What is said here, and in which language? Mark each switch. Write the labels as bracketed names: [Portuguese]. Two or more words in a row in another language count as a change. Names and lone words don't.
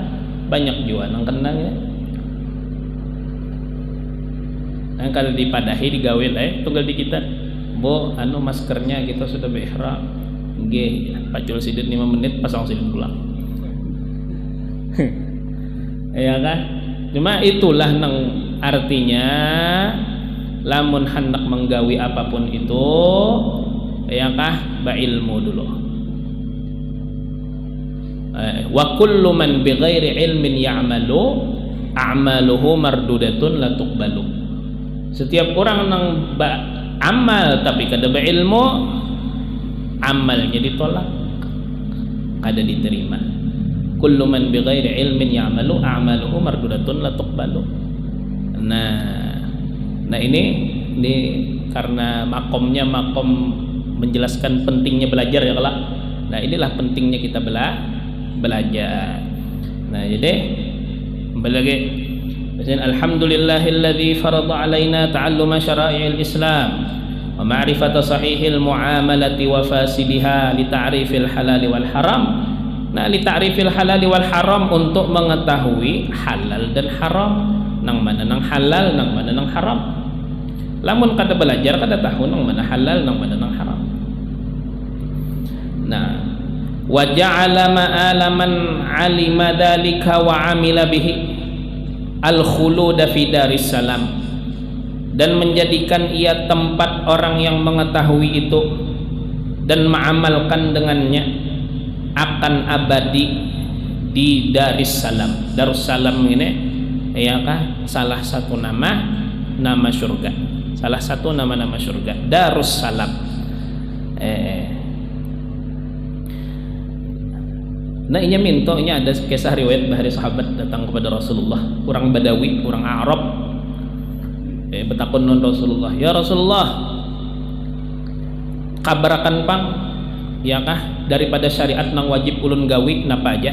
[Banjar] Banyak juga nang kenang ya. Nah, kalau dipadahi digawe tunggal di kita maskernya kita sudah berihram nggih pacul sidit 5 menit pasang sidit pulang. Ya kan? Cuma itulah nang artinya lamun hendak menggawi apapun itu ya kah ilmu dulu. [Arabic] وكل من بغير علم يعمل أعماله مردودة لا تقبل. [Banjar] Setiap orang nang amal tapi kada berilmu, amalnya ditolak, kada diterima. [Arabic] كل من بغير علم يعمل أعماله مردودة لا تقبل. [Banjar] Nah ini karena makomnya makom menjelaskan pentingnya belajar ya kelak. Nah, inilah pentingnya kita belajar. Nah, jadi kembali lagi. [Arabic] الحمد لله الذي فرض علينا تعلم شرائع الإسلام ومعرفة صحيح المعاملات وفاسدها لتعريف الحلال والحرام. [Banjar] Nah, [Arabic] لتعريف الحلال والحرام [Banjar] untuk mengetahui halal dan haram. nang mana nang halal, nang mana nang haram. Lamun kada belajar kada tahu nang mana halal, nang mana nang haram. Nah, [Arabic] وجعل مع من علم ذلك وعمل به الخلود في دار السلام, [Indonesian] dan menjadikan ia tempat orang yang mengetahui itu dan mengamalkan dengannya akan abadi di [Arabic] دار السلام. [Banjar] Darussalam ini ya kah salah satu nama surga, salah satu nama-nama surga, Darussalam. Nah inya minto, inya ada kisah riwayat bahari sahabat datang kepada Rasulullah, orang Badawi, orang Arab, betakun non Rasulullah, [Arabic] يا رسول الله, [Banjar] kabarakan pang ya kah daripada syariat nang wajib ulun gawi napa aja.